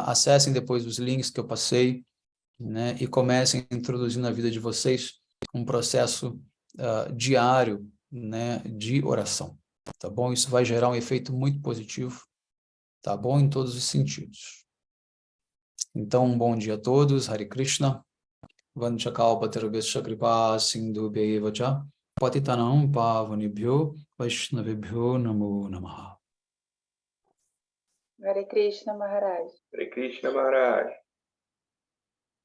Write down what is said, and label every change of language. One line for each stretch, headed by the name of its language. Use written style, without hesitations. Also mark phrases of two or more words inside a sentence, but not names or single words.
Portuguese: Acessem depois os links que eu passei, né? E comecem a introduzir na vida de vocês um processo diário, né, de oração, tá bom? Isso vai gerar um efeito muito positivo, tá bom? Em todos os sentidos. Então, um bom dia a todos,
Sanskrit: Hare Krishna, Vanchakalpatarubhascha kripa sindhubhaiva cha patitanam pavanebhyo vaishnavebhyo namo namaha. Hare Krishna Maharaj. Hare Krishna Maharaj.